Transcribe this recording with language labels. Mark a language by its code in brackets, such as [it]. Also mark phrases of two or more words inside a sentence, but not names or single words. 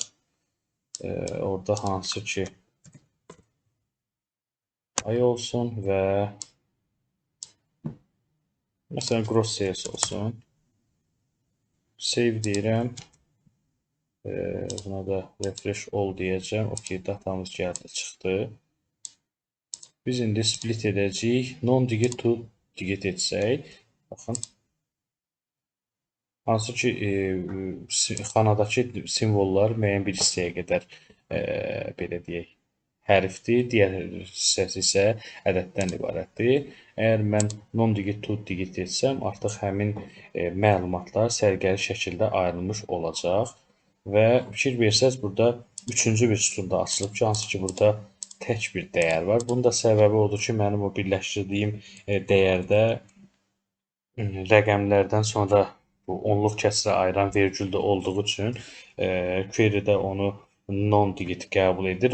[az] Orada hansı ki ay olsun və məsələn [en] gross sales [az] olsun. Save deyirəm. Buna da [en] refresh all [az] deyəcəm. Okey, datamız gəldi, çıxdı. Biz indi split edəcəyik. [en] Non-digit to digit etsək. [az] Baxın. Hansı ki, xanadakı simvollar müəyyən bir hissəyə qədər, belə deyək, hərfdir. Digər hissəsi isə ədəddən ibarətdir. Əgər mən [en] non-digit to digit [az] etsəm, artıq həmin məlumatlar sərgəli şəkildə ayrılmış olacaq. Və fikir versəz, burada üçüncü bir sütunda açılıb ki, hansı ki, burada tək bir dəyər var. Bunun da səbəbi odur ki, mənim o birləşdirdiyim dəyərdə rəqəmlərdən sonra bu onluq kəsrə ayıran vergül də olduğu üçün query-də onu non-digit qəbul edir.